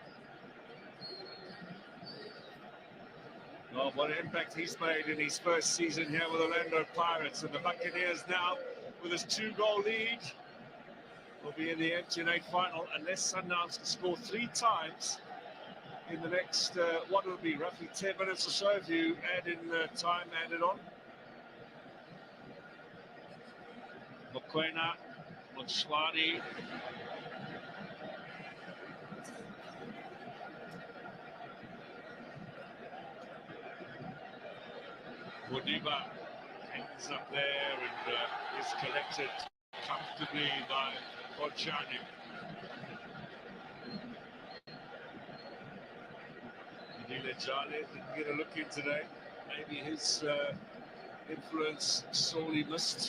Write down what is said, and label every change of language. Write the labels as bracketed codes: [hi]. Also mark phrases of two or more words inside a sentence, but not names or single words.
[en] Well, what an impact he's made in his first season here with Orlando Pirates, and the Buccaneers now, with his 2-goal lead, will be in the MTN8 final unless Sundowns can score 3 times in the next, what will be, roughly 10 minutes or so if you add in time added on. Mokwena, Motswani. Modiba It's up there and is collected comfortably by Bojani. Nile Jale didn't get a look in today. Maybe his influence sorely missed.